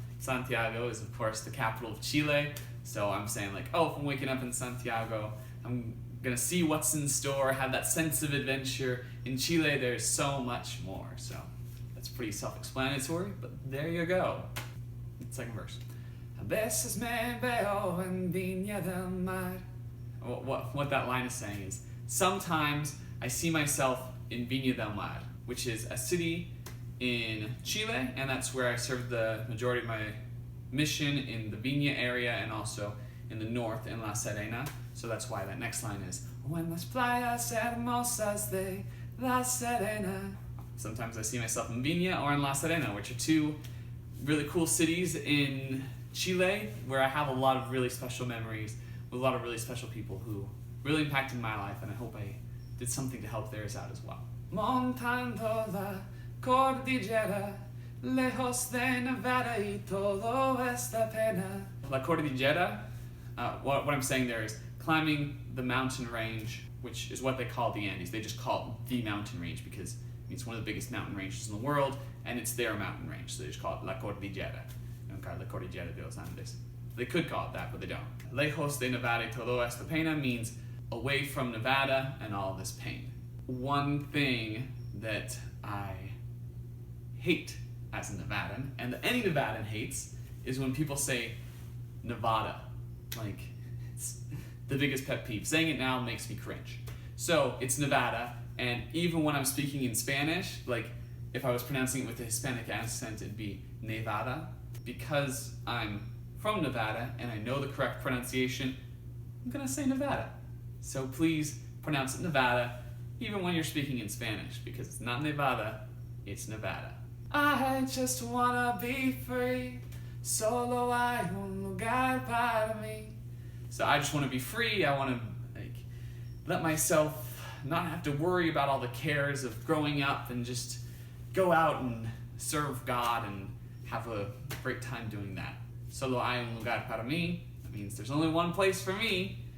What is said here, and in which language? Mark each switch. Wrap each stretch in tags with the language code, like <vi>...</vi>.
<en>Santiago is, of course, the capital of Chile. So I'm saying like, oh, if I'm waking up in Santiago, I'm gonna see what's in store, have that sense of adventure. In Chile, there's so much more. So that's pretty self-explanatory, but there you go. Second verse.</en> <es>A veces me veo en Viña del Mar.</es> <en>What that line is saying is, sometimes I see myself in Viña del Mar, which is a city in Chile, and that's where I served the majority of my mission, in the Viña area and also in the north in La Serena. So that's why that next line is,</en> <es>o en las playas hermosas de La Serena.</es> <en>Sometimes I see myself in Viña or in La Serena, which are two really cool cities in Chile where I have a lot of really special memories with a lot of really special people who really impacted my life, and I hope I did something to help theirs out as well.</en> <es>Montando la cordillera, lejos de Nevada y todo esta pena.</es> <en>La cordillera, what I'm saying there is climbing the mountain range, which is what they call the Andes. They just call it the mountain range because it's one of the biggest mountain ranges in the world, and it's their mountain range, so they just call it La Cordillera. They don't call it La Cordillera de los Andes. They could call it that, but they don't.</en> <es>Lejos de Nevada y todo esta pena</es> <en>means away from Nevada and all this pain. One thing that I hate as a Nevadan, and that any Nevadan hates, is when people say Nevada. Like, it's the biggest pet peeve. Saying it now makes me cringe. So, it's Nevada, and even when I'm speaking in Spanish, like, if I was pronouncing it with a Hispanic accent, it'd be Nevada. Because I'm from Nevada, and I know the correct pronunciation, I'm gonna say Nevada. So please pronounce it Nevada, even when you're speaking in Spanish, because it's not Nevada, it's Nevada. I just wanna be free,</en> <es>solo hay un lugar para mí.</es> <en>So I just wanna be free, I wanna let myself not have to worry about all the cares of growing up and just go out and serve God and have a great time doing that.</en> <es>Solo hay un lugar para mí,</es> <en>that means there's only one place for me.</en>